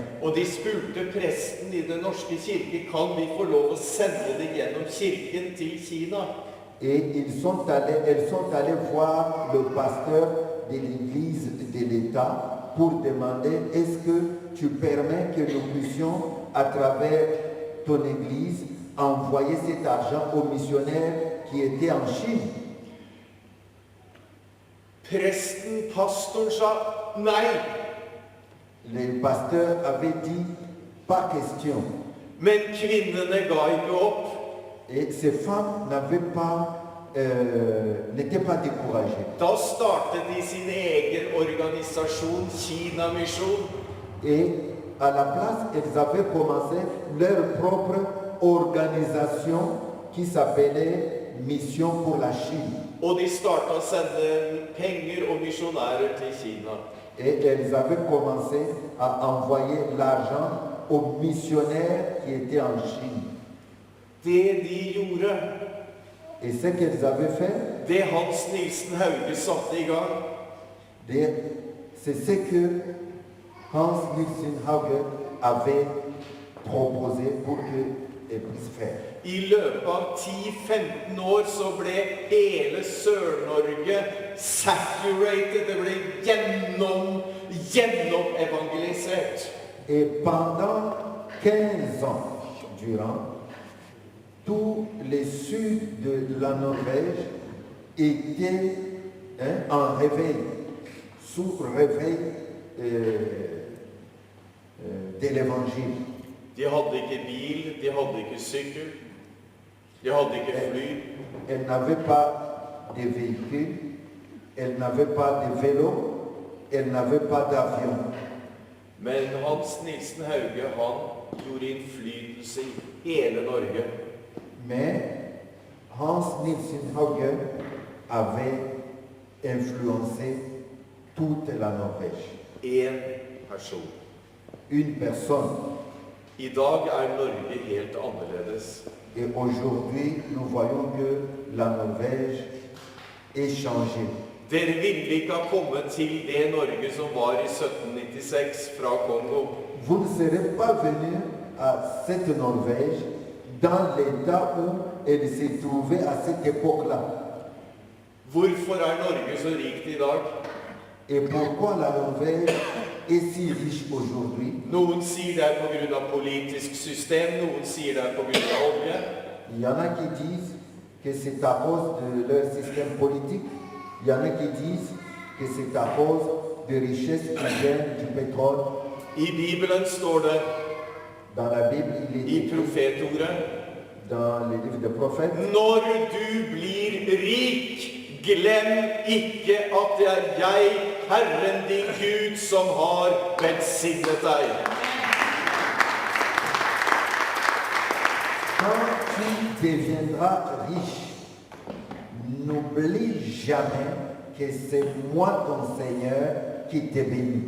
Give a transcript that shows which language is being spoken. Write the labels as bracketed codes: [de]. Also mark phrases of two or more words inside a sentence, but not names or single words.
[no] Og de spurte presten i den norske kirke, kan vi få lov å sende det gjennom kirken til Kina? [fr] Et elles sont allées voir le pasteur de l'église de l'État pour demander, est-ce que tu permets que nous puissions, à travers ton église, envoyer cet argent aux missionnaires qui étaient en Chine? [no] Presten, pastoren, sa nei. [fr] Le pasteur avait dit, pas question. [no] Men kvinnene ga ikke opp. [fr] Et ces femmes n'étaient pas découragées. [no] Da startet de sin egen organisasjon, Kina-misjon. [fr] Et à la place, elles avaient commencé leur propre organisation qui s'appelait Mission pour la Chine. [no] Og de startet å sende penger og misjonærer til Kina. [fr] Et elles avaient commencé à envoyer l'argent aux missionnaires qui étaient en Chine. [no] Det de gjorde, [fr] Et ce qu'elles avaient fait, [no] det Hans Nilsen Hauge satte i gang, [fr] c'est ce que Hans Nilsen Hauge avait proposé pour qu'elles puissent faire. [no] I løpet av 10-15 år så ble hele Sør-Norge saturated, det ble gjennom-evangelisert. [fr] Et pendant 15 ans durant, tout le sud de la Norvège était en réveil, sous réveil de l'évangile. [no] De hadde ikke bil, de hadde ikke sykkel, de hadde ikke fly. [fr] Elle n'avait pas de véhicule, elle n'avait pas de vélo, elle n'avait pas d'avion. [no] Men Hans Nilsen Hauge, han gjorde innflytelse i hele Norge. [fr] Mais Hans Nilsen Hauge avait influencé toute la Norvège. [no] En person. [fr] Une personne. [no] I dag Norge helt annerledes. [fr] Et aujourd'hui, nous voyons que la Norvège est changée. [no] Dere ville ikke ha kommet til det Norge som var i 1796 fra Kongo. [fr] Vous ne serez pas venus à cette Norvège dans l'état où elle s'est trouvée à cette époque-là. [no] Hvorfor Norge så rikt i dag? [fr] Et pourquoi la Norvège est si riche aujourd'hui? [no] Noen sier det på grunn av politisk system, noen sier det på grunn av olje. [fr] Il y en a qui disent que c'est à cause de leur système politique. Il y en a qui disent que c'est à cause des richesses qui viennent du pétrole. [no] I Bibelen står det, [fr] Dans la Bible, il est [no] i [fr] écrit, [no] profetordet, [fr] dans les livres des prophètes, [no] når du blir rik, glem ikke at det jeg, Herren din Gud, som har velsignet deg. [fr] quand tu deviendras riche, n'oublie jamais que c'est moi ton Seigneur qui te bénit.